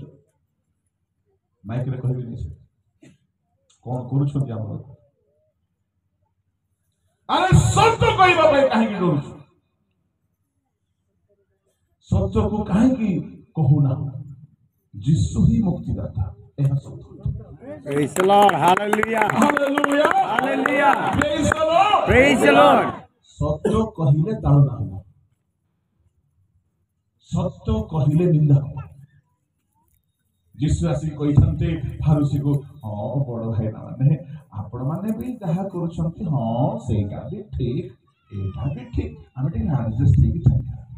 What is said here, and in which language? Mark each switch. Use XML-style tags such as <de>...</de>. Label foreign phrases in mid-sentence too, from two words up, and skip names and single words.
<or>ମାଇକରେ କହିବିନି ସେ କଣ କରୁଛନ୍ତି ଆମ ଲୋକ। ଆରେ ସତ୍ୟ କହିବା ପାଇଁ କାହିଁକି ଡରୁଛ? ସତ୍ୟକୁ କାହିଁକି କହୁନା? ଯୀଶୁ ହିଁ ମୁକ୍ତିଦାତା, ଏହା ସତ୍ୟ।</or> <en>praise the Lord hallelujah ହାଲେଲୁୟା hallelujah praise the Lord. praise the Lord</en> <or>ସତ୍ୟ କହିଲେ ତାଳନା ହେବ, ସତ୍ୟ କହିଲେ ନିନ୍ଦା ହେବ। ଯୀଶୁ ଆସି କହିଥାନ୍ତେ ଫାରୁସିକୁ, ହଁ ବଡ ଭାଇନା ମାନେ ଆପଣ ମାନେ ବି ଯାହା କରୁଛନ୍ତି, ହଁ ସେଇଟା ବି ଠିକ, ଏଇଟା ବି ଠିକ, ଆମେ ଟିକେ ଆଡଜଷ୍ଟ ହେଇକି ଚାଲିବା।</or>